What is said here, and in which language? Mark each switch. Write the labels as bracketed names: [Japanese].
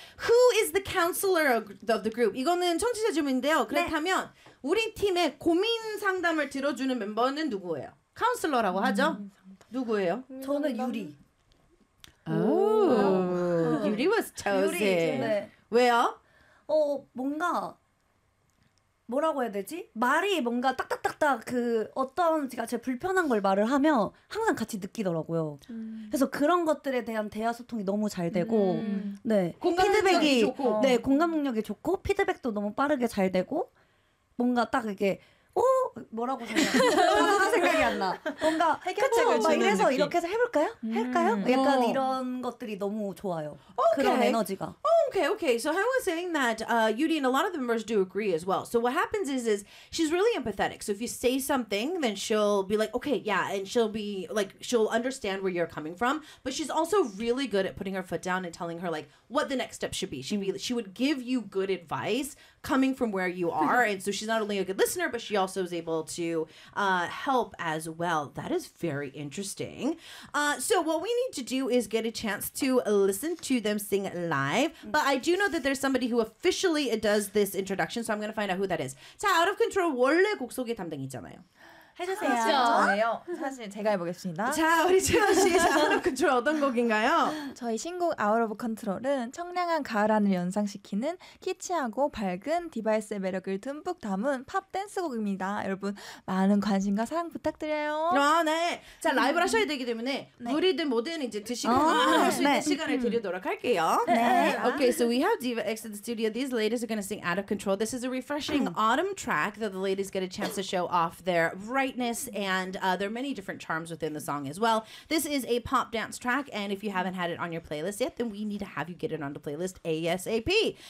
[English] Who is the counselor of the group? [Korean] 이거는 청취자 질문인데요. 그렇다면 네. 우리 팀의 고민 상담을 들어주는 멤버는 누구예요? 카운슬러라고 하죠? 누구예요? 저는 유리. [English] Oh, Yuri was chosen. [Korean] 유리, 네. 왜요? 뭔가 뭐라고 해야 되지? 말이 뭔가 딱딱딱딱 그 어떤 제가 제 불편한 걸 말을 하면 항상 같이 느끼더라고요. 그래서 그런 것들에 대한 대화 소통이 너무 잘 되고 네. 피드백이 좋고. 네, 공감 능력이 좋고 피드백도 너무 빠르게 잘 되고 뭔가 딱 이게 뭐라고 생각하는 생각이 안 나. 뭔가 해결책을 막 이래서 느낌. 이렇게 해서 해볼까요? 할까요? 약간 이런 것들이 너무 좋아요. [English] Okay. [Korean] 그런 에너지가. [English] Okay, okay. So I was saying that Yuri and a lot of the members do agree as well. So what happens is she's really empathetic. So if you say something, then she'll be like, okay, yeah. And she'll be like, she'll understand where you're coming from. But she's also really good at putting her foot down and telling her like what the next step should be. She would give you good advice coming from where you are. And so she's not only a good listener, but she also is able to help as well. That is very interesting. So what we need to do is get a chance to listen to them sing live. But I do know that there's somebody who officially does this introduction, so I'm going to find out who that is. [Korean] 자, Out of Control 원래 곡 소개 담당이잖아요. 해주세요. 저예요. 사실 제가 해보겠습니다. 자, 우리 채원 씨, Out of Control 어떤 곡인가요? 저희 신곡 Out of Control은 청량한 가을 하늘을 연상시키는 키치하고 밝은 디바이스의 매력을 듬뿍 담은 팝 댄스곡입니다. 여러분 많은 관심과 사랑 부탁드려요. 아, 네. 자, 라이브를 하셔야 되기 때문에 네. 우리들 모든 이제 드시고 할 수 네. 있는 시간을 드리도록 할게요. 네. [English] Okay, so we have Diva X in the studio. These ladies are going to sing Out of Control. This is a refreshing autumn track that the ladies get a chance to show off their brightness and there are many different charms within the song as well. This is a pop dance track and if you haven't had it on your playlist yet then we need to have you get it on the playlist ASAP.